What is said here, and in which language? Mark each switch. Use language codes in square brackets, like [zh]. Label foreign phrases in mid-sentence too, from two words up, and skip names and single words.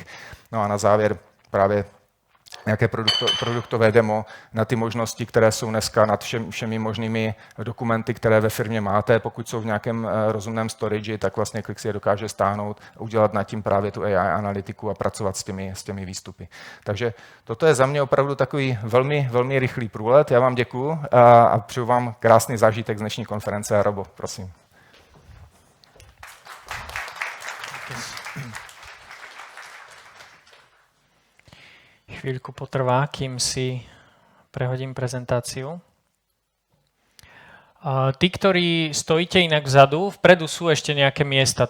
[cs] No a na závěr právě nějaké produktové demo na ty možnosti, které jsou dneska nad všemi možnými dokumenty, které ve firmě máte. Pokud jsou v nějakém rozumném storage, tak vlastně Qlik si je dokáže stáhnout, udělat nad tím právě tu AI analytiku a pracovat s těmi výstupy. Takže toto je za mě opravdu takový velmi, velmi rychlý průlet. Já vám děkuju a přeju vám krásný zážitek z dnešní konference. A Robo, prosím. [sk] Chvíľku potrvá, kým si prehodím prezentáciu. Tí, ktorí stojíte inak vzadu, vpredu sú ešte nejaké miesta.